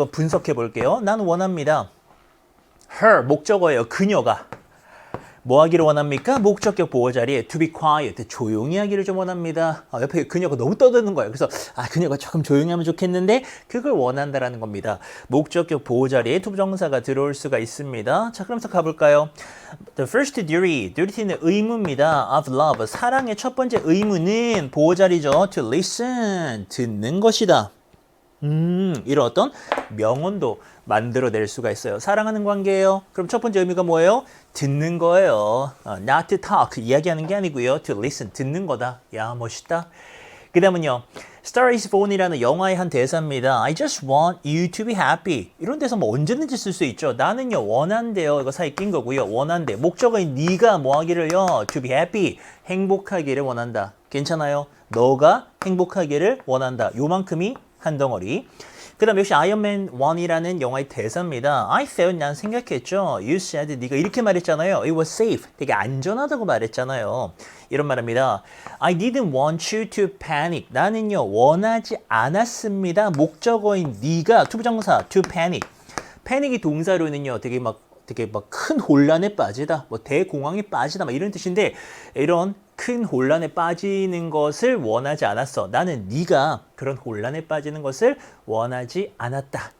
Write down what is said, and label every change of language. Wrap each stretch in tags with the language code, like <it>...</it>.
<ko>이거 분석해 볼게요. 나는 원합니다. her, 목적어예요. 그녀가. 뭐 하기를 원합니까? 목적격 보호 자리에</ko> <en>to be quiet,</en> <ko>조용히 하기를 좀 원합니다. 옆에 그녀가 너무 떠드는 거예요. 그래서 그녀가 조금 조용히 하면 좋겠는데 그걸 원한다라는 겁니다. 목적격 보호 자리에 투부정사가 들어올 수가 있습니다. 자, 그러면서 가볼까요?</ko> <en>The first duty, duty는</en> <ko>의무입니다. Of love, 사랑의 첫 번째 의무는 보호 자리죠.</ko> <en>To listen,</en> <ko>듣는 것이다. 이런 어떤 명언도 만들어낼 수가 있어요. 사랑하는 관계예요. 그럼 첫 번째 의미가 뭐예요? 듣는 거예요.</ko> <en>Not to talk,</en> <ko>이야기하는 게 아니고요.</ko> <en>To listen,</en> <ko>듣는 거다. 야, 멋있다. 그 다음은요. Star is Born이라는 영화의 한 대사입니다.</ko> <en>I just want you to be happy.</en> <ko>이런 데서 뭐 언제든지 쓸 수 있죠. 나는요 원한대요. 이거 사이 낀 거고요. 원한대. 목적어인 네가 뭐 하기를요.</ko> <en>To be happy.</en> <ko>행복하기를 원한다. 괜찮아요? 너가 행복하기를 원한다. 요만큼이 한 덩어리. 그 다음 역시 아이언맨 1이라는 영화의 대사입니다.</ko> <en>I felt,</en> <ko>난 생각했죠.</ko> <en>You said,</en> <ko>네가 이렇게 말했잖아요.</ko> <en>It was safe.</en> <ko>되게 안전하다고 말했잖아요. 이런 말입니다.</ko> <en>I didn't want you to panic.</en> <ko>나는요 원하지 않았습니다. 목적어인 네가 투부정사</ko> <en>to panic.</en> <ko>패닉이 동사로는요 되게 막 큰 혼란에 빠지다, 뭐 대공황에 빠지다, 막 이런 뜻인데 이런 큰 혼란에 빠지는 것을 원하지 않았어. 나는 네가 그런 혼란에 빠지는 것을 원하지 않았다.</ko>